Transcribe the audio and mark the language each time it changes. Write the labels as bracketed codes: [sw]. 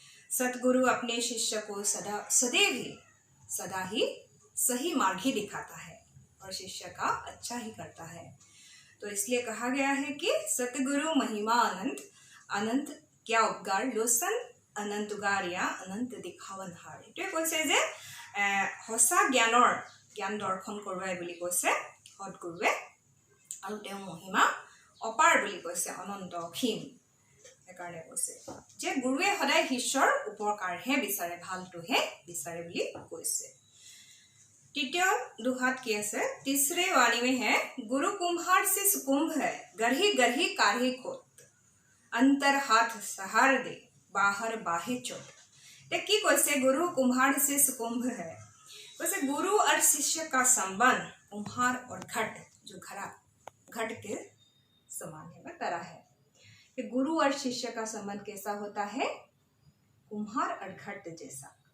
[hi] सतगुरु अपने शिष्य को सदा ही सही मार्ग ही दिखाता है और शिष्य का अच्छा ही करता है। तो इसलिए कहा गया है कि सतगुरु महिमा अनंत, अनंत क्या उपकार, लोचन अनंत उगारिया, अनंत दिखावन हार। [as] এইটোৱে কৈছে যে সঁচা জ্ঞান দৰ্শন কৰোৱাই বুলি কৈছে সৎগুৰুৱে, আৰু তেওঁ মহিমা অপাৰ বুলি কৈছে, অনন্ত অসীম। সেইকাৰণে কৈছে যে গুৰুৱে সদায় শিষ্যৰ উপকাৰহে বিচাৰে, ভালটোহে বিচাৰে বুলি কৈছে। [hi] तृतीय दुहात की है, तीसरे वाणी में है, गुरु कुम्हार से कुंभ है, गढ़ी गढ़ी काढ़े खोत, अंतर हाथ सहार दे, बाहर बाहे चोट। ते की कैसे गुरु कुम्हार से कुंभ है, वैसे गुरु और शिष्य का संबंध कुम्हार और घट, जो घट के समान है, तरह है कि गुरु और शिष्य का संबंध कैसा होता है, कुम्हार और घट जैसा।